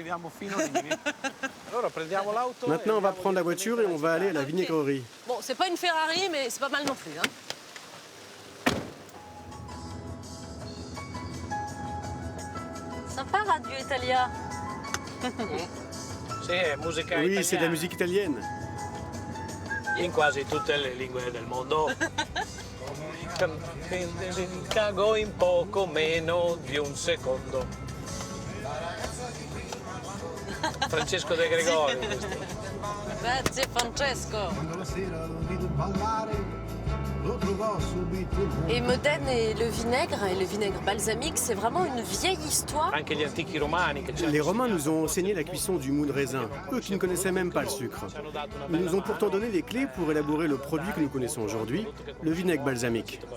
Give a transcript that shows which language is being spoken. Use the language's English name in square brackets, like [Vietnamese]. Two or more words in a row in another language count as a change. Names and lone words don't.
[French] Maintenant, on va prendre la voiture et on va aller à la vinaigrerie. Bon, c'est pas une Ferrari, mais c'est pas mal non plus. Hein. Sympa, Radio Italia. Oui, c'est de la musique italienne. [Italian] In quasi tutte le lingue del mondo. Cago in poco meno di un secondo. Francesco De Gregori. Grazie Francesco. [French] Et Modène et le vinaigre balsamique, c'est vraiment une vieille histoire. Les Romains nous ont enseigné la cuisson du mou de raisin, eux qui ne connaissaient même pas le sucre. Ils nous ont pourtant donné les clés pour élaborer le produit que nous connaissons aujourd'hui, le vinaigre balsamique.